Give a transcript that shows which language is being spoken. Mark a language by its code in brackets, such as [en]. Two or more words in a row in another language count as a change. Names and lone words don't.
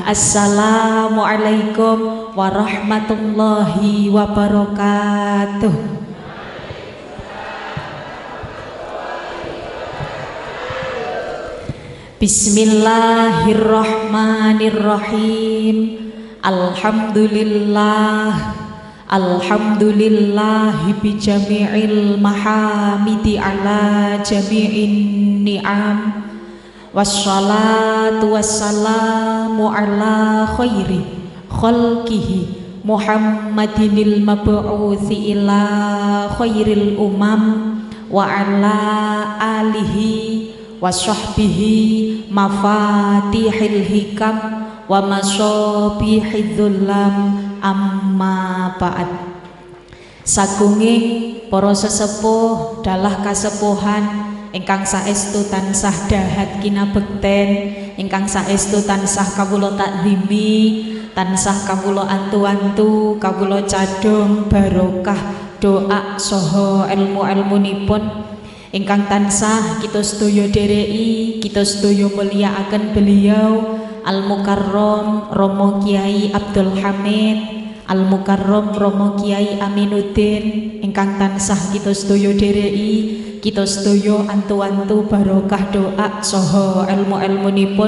[ar] السلام عليكم ورحمة الله وبركاته. بسم الله الرحمن الرحيم. الحمد لله, الحمد لله بجميع المحامد على جميع النعم. والصلاة والسلام على خير خلقه محمد المبعوث إلى خير الأمم وعلى آله وصحبه مفاتيح الحكم ومصابيح الظلم أما بعد. [jv] Sagunging para sesepuh dalah kasepuhan ingkang saestu tansah dahat kinabekten, ingkang saestu tansah kawula takzimi, tansah kawula antu-antu, kawula cadhong barokah doa saha ilmu-ilmunipun ingkang tansah kita sedaya dereki, kita sedaya mulyakaken beliau Al-Mukarram Romo Kiai Abdul Hamid, Al-Mukarram Romo Kiai Aminuddin ingkang tansah kita sedaya dereki, kita sedaya antu-antu barokah doa saha ilmu-ilmunipun.